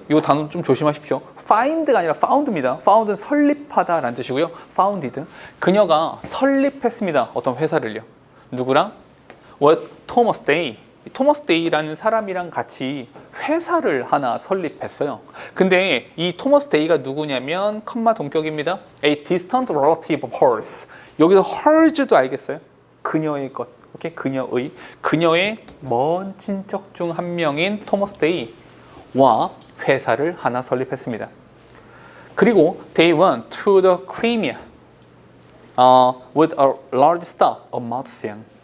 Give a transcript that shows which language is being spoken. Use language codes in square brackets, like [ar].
[ko] 이 단어 좀 조심하십시오. find가 아니라 found입니다. found은 설립하다라는 뜻이고요. founded, 그녀가 설립했습니다. 어떤 회사를요. 누구랑? 토머스 데이. 토머스 데이라는 사람이랑 같이 회사를 하나 설립했어요. 근데 이 토머스 데이가 누구냐면 컴마 동격입니다. [en] A distant relative of hers. [ko] 여기서 hers도 알겠어요? 그녀의 것. 오케이? 그녀의 먼 친척 중 한 명인 토머스 데이와 회사를 하나 설립했습니다. 그리고 [en] they went to the Crimea with a large stock of medicine.